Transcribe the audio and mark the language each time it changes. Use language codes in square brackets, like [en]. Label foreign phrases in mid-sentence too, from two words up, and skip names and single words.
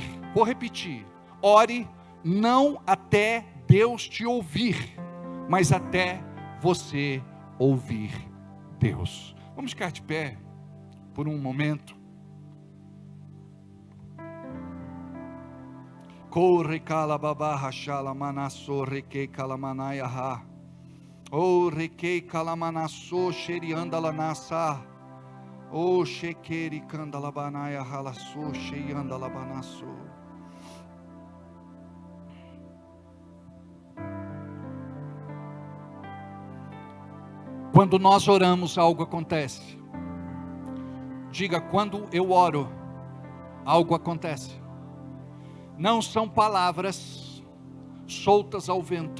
[pt] Vou repetir: ore não até Deus te ouvir, mas até você ouvir Deus. Vamos ficar de pé por um momento. Corre calababa rachala manasso requei calamanaya ha. Oh requei calamanasso xerianda lanassa. Oh shequeri candalabanaya halasso xeianda labanasso. Quando nós oramos, algo acontece. Diga: quando eu oro, algo acontece. Não são palavras soltas ao vento.